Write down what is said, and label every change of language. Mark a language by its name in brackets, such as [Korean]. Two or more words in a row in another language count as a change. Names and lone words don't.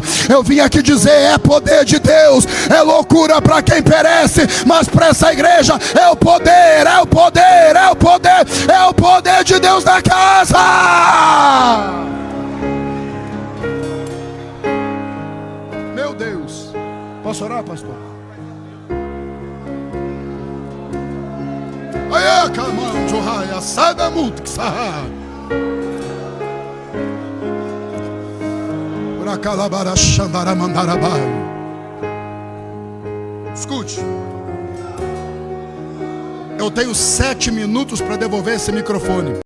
[Portuguese] Eu vim aqui dizer: é poder de Deus. É loucura para quem perece, mas para essa igreja é o poder, é o poder, é o poder, é o poder de Deus na casa. Meu Deus. Posso orar, pastor? Aê, camanjo, raia, sada mutxa. Uracalabara, xandara, mandarabai. Escute. Eu tenho 7 minutos para devolver esse microfone.